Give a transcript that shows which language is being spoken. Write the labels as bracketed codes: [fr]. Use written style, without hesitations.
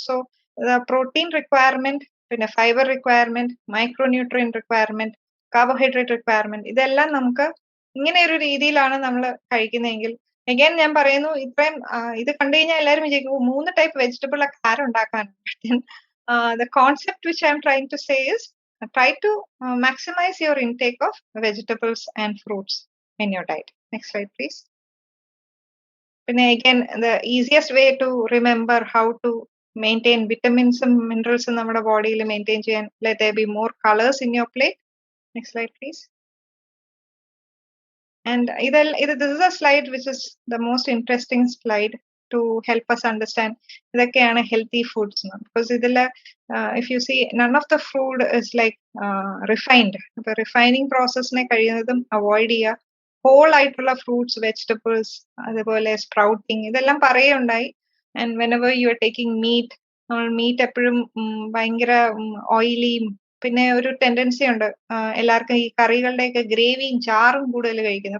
[ml] So protein requirement, പിന്നെ fibre requirement, മൈക്രോന്യൂട്രിയൻ requirement, carbohydrate requirement, ഇതെല്ലാം നമുക്ക് ഇങ്ങനെ ഒരു രീതിയിലാണ് നമ്മൾ കഴിക്കുന്നതെങ്കിൽ അഗൈൻ ഞാൻ പറയുന്നു, ഇത്രയും ഇത് കണ്ടു കഴിഞ്ഞാൽ എല്ലാവരും വിചാരിക്കും 3 ടൈപ്പ് വെജിറ്റബിൾ ഒക്കെ ആരുണ്ടാക്കാനുണ്ട്. [en] The concept which I am trying to say is try to maximize your intake of vegetables and fruits in your diet. Next slide please. പിന്നെ again the easiest way to remember how to maintain vitamins and minerals [ml] നമ്മുടെ ബോഡിയിൽ maintain ചെയ്യാൻ, [en] let there be more colors in your plate. Next slide please. And this is a slide which is the most interesting slide to help us understand [ml] ഇതൊക്കെയാണ് [en] healthy foods. Because [ml] ഇതില് [en] if you see none of the food is like refined. [ml] അപ്പൊ refining പ്രോസസ്സിനെ കഴിയുന്നതും avoid ചെയ്യുക. Whole ആയിട്ടുള്ള fruits, vegetables, അതുപോലെ sprouting, ഇതെല്ലാം പറയുണ്ടായി. [en] and whenever you are taking meat, [ml] നമ്മൾ meet എപ്പോഴും ഭയങ്കര ഓയിലിയും, പിന്നെ ഒരു ടെൻഡൻസി ഉണ്ട് എല്ലാവർക്കും ഈ കറികളുടെയൊക്കെ ഗ്രേവിയും ചാറും കൂടുതൽ കഴിക്കുന്നത്.